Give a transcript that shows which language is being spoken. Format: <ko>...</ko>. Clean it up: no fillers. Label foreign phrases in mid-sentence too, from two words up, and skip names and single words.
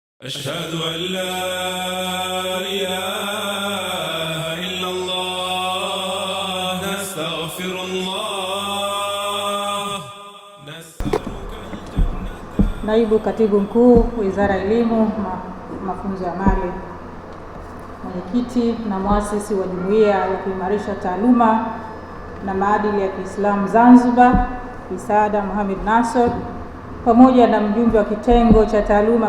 <ar>أشهد أن لا إله إلا الله نستغفر الله نسألك الجنة.</ar> <sw>Naibu Katibu Mkuu Wizara ya Elimu, Mafunzo ya Amali, Mwenyekiti na Muasisi wa Jumuiya ya Kuimarisha Taaluma na Maadili ya Kiislamu Zanzibar, Bi Saada Mohamed Nasor, pamoja na mjumbe wa kitengo cha taaluma</sw>